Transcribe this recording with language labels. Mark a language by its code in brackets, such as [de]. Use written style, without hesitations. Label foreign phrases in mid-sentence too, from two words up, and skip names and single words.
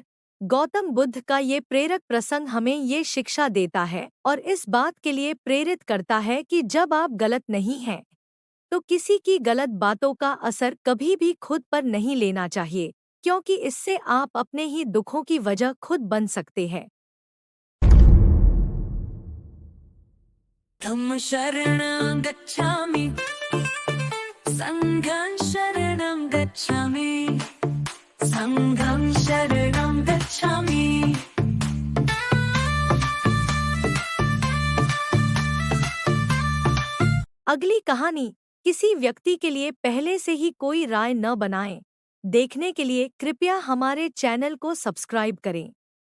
[hi] गौतम बुद्ध का ये प्रेरक प्रसंग हमें ये शिक्षा देता है और इस बात के लिए प्रेरित करता है कि जब आप गलत नहीं हैं तो किसी की गलत बातों का असर कभी भी खुद पर नहीं लेना चाहिए, क्योंकि इससे आप अपने ही दुखों की वजह खुद बन सकते हैं। [pi] धम्म शरणं गच्छामि, संघं शरणं गच्छामि, संघं शरणं गच्छामि। [hi] अगली कहानी। किसी व्यक्ति के लिए पहले से ही कोई राय न बनाएं। देखने के लिए कृपया हमारे चैनल को सब्सक्राइब करें।